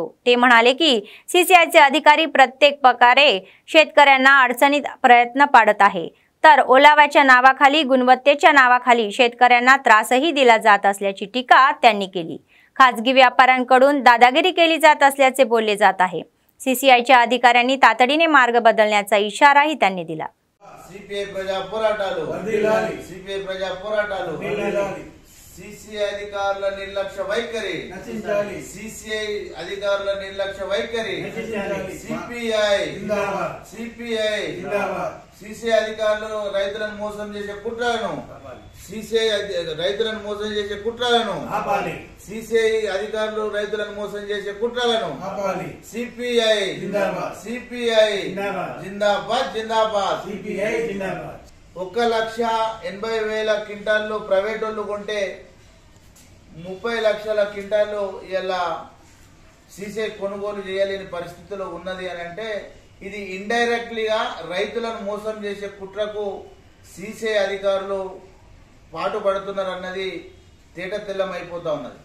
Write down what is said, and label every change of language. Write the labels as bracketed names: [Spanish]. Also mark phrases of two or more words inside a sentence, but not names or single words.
[Marathi] ते म्हणाले की सीसीआयचे अधिकारी प्रत्येक प्रकारे शेतकऱ्यांना अडचणीत प्रयत्न पाडत आहे, तर ओलाव्याच्या नावाखाली, गुणवत्तेच्या नावाखाली शेतकऱ्यांना त्रासही दिला जात असल्याची टीका त्यांनी केली. खासगी व्यापाऱ्यांकडून दादागिरी केली जात असल्याचे बोलले जात आहे. सीसीआयच्या अधिकाऱ्यांनी तातडीने मार्ग बदलण्याचा इशाराही त्यांनी दिला. [Telugu] सीपीआई प्रजा పోరాటాలు सीसीआई अधिकारुల నిర్లక్ష్య వైఖరి सीसीआई अधिकारुల నిర్లక్ష్య వైఖరి सीपीआई सीसीआई अधिकारुలు రైతులను మోసం చేసే కుట్రలను सीसीआई రైతులను మోసం చేసే కుట్రలను ఆపాలి. सीसीआई अधिकारुలు రైతులను మోసం చేసే కుట్రలను ఆపాలి. सीपीआई జిందాబాద్ सीपीआई జిందాబాద్. 1,80,000 క్వింటాళ్ళు ప్రైవేట్ వాళ్ళు కొంటే 30 లక్షల క్వింటాళ్ళు ఇలా सीसीआई కొనుగోలు చేయలేని పరిస్థితిలో ఉన్నది అని అంటే ఇది ఇండైరెక్ట్లీగా రైతులను మోసం చేసే కుట్రకు सीसीआई అధికారులు పాటుపడుతున్నారు అన్నది తేట తెల్లమైపోతా ఉన్నది.